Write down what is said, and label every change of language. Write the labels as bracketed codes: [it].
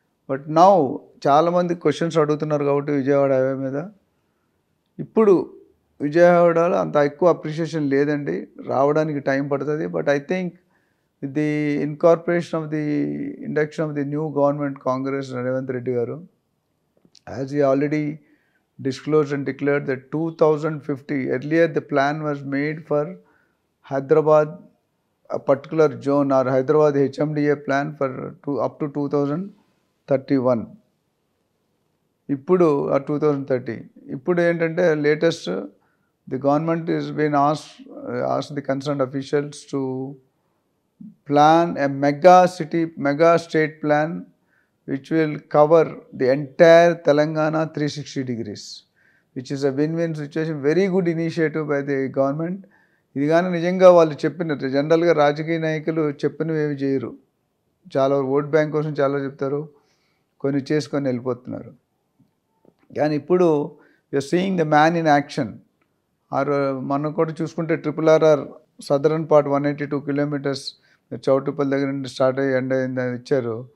[te] But now చాలామంది questions అడుగుతున్నారు కాబట్టి విజయవాడ హైవే మీద. ఇప్పుడు విజయవాడలో అంత ఎక్కువ అప్రిషియేషన్ లేదండి, రావడానికి టైం పడుతుంది. [en] But I think with the incorporation of the induction of the new government, Congress, Revanth Reddy garu, as he already disclosed and declared that 2050, earlier the plan was made for Hyderabad, a particular zone, or Hyderabad HMDA plan for up to 2031. [te] ఇప్పుడు 2030. ఇప్పుడు ఏంటంటే latest, [en] the government is been asked the concerned officials to plan a mega state plan which will cover the entire Telangana 360 degrees, which is a win-win situation. Very good initiative by the government. [te] ఇది కానీ నిజంగా వాళ్ళు చెప్పినట్టు, జనరల్గా రాజకీయ నాయకులు చెప్పినవి ఏమి చేయరు. చాలా ఓట్ బ్యాంక్ కోసం చాలా చెప్తారు, కొన్ని చేసుకొని వెళ్ళిపోతున్నారు. కానీ ఇప్పుడు [en] You're seeing the man in action. [te] మనం కూడా చూసుకుంటే RRR southern part 182 kilometers Choutupalli దగ్గర నుండి స్టార్ట్ అయ్యి ఎండ్ అయింది ఇచ్చారు.